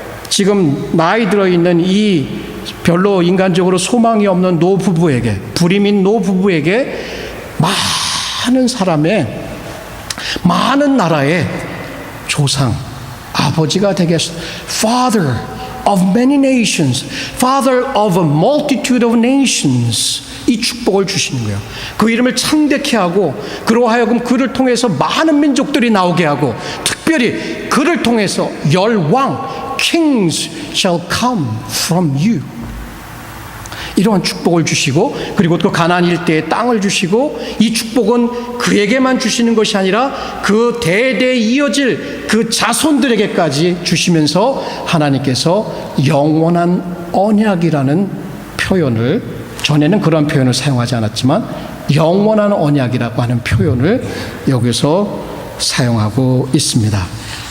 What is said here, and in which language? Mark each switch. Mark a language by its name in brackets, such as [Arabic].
[Korean] 지금 나이 들어있는 이 별로 인간적으로 소망이 없는 노부부에게, 불임인 노부부에게 많은 사람의, 많은 나라의 조상, 아버지가 되겠습니다. [English] Father of many nations, Father of a multitude of nations. [Korean] 이 축복을 주시는 거예요. 그 이름을 창대케 하고 그로 하여금 그를 통해서 많은 민족들이 나오게 하고, 특별히 그를 통해서 열왕, [English] kings shall come from you. [Korean] 이러한 축복을 주시고, 그리고 또 가나안 일대에 땅을 주시고, 이 축복은 그에게만 주시는 것이 아니라 그 대대 이어질 그 자손들에게까지 주시면서 하나님께서 영원한 언약이라는 표현을, 전에는 그런 표현을 사용하지 않았지만 영원한 언약이라고 하는 표현을 여기서 사용하고 있습니다.